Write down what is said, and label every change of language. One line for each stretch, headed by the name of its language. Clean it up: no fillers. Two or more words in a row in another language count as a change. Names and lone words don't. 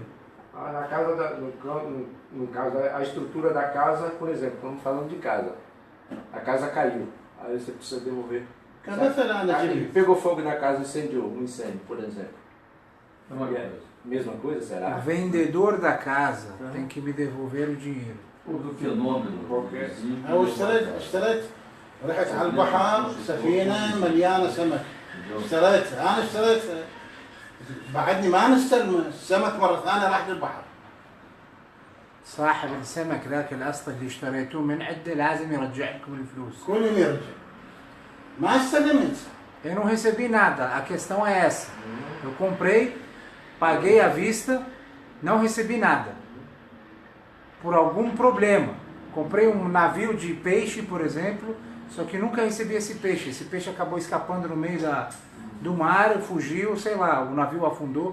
Portuguese: Na casa no caso, a estrutura da casa, por exemplo, estamos falando de casa. A casa caiu, aí você precisa devolver. Pegou fogo na casa, incendiou, um incêndio, por exemplo. Mesma coisa, será? O vendedor da casa tem que me devolver o dinheiro. do fenômeno.
Arabic: أو اشتريت رحت على البحر سفينة مليانة سمك. أنا اشتريت بعدني ما نستلم السمك مرة ثانية راح للبحر. صاحب السمك ذاك الأصل اللي اشتريتوه من عنده لازم يرجع لكم الفلوس. كل يوم يرجع. ما استلمت.
Portuguese: Eu não recebi nada, a questão é essa. Eu comprei, paguei à vista, não recebi nada. Por algum problema. Comprei um navio de peixe, por exemplo, só que nunca recebi esse peixe. Esse peixe acabou escapando no meio do mar, fugiu, sei lá, o navio afundou.